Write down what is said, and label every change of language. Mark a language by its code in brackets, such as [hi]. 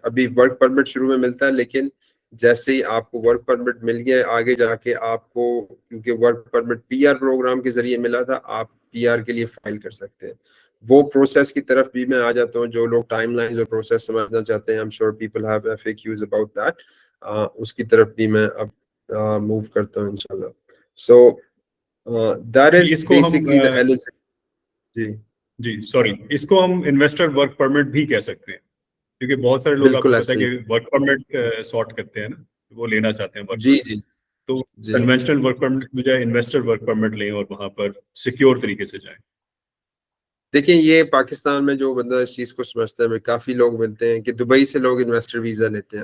[ur] ابھی work permit شروع میں ملتا ہے, لیکن جیسے ہی آپ کو ورک پرمٹ مل گیا آگے جا کے آپ کو, کیونکہ work permit P R programme کے ذریعے ملا تھا, آپ پی آر کے لیے فائل کر سکتے ہیں. وہ پروسیس کی طرف بھی میں آ جاتا ہوں. جو لوگ ٹائم لائنز اور پروسیس سمجھنا چاہتے ہیں, [en] I'm sure people have FAQs about that, [ur] اس کی طرف بھی میں اب موو کرتا ہوں انشاءاللہ. [en] So that is [ur] اس کو ہم [en] basically the eligibility. [ur] جی sorry, اس کو ہم انویسٹر ورک پرمٹ بھی کہہ سکتے ہیں, کیونکہ بہت سارے لوگ آپ کو پتا ہے کہ ورک پرمٹ سارٹ کرتے ہیں نا, وہ لینا چاہتے ہیں ورک جی جی تو کنونشنل ورک پرمٹ کی بجائے انویسٹر ورک پرمٹ لیں اور وہاں پر سیکیور طریقے سے جائیں. دیکھیں یہ پاکستان میں جو بندہ اس چیز کو سمجھتا ہے, کافی لوگ ملتے ہیں کہ دبئی سے لوگ انویسٹر ویزا لیتے ہیں.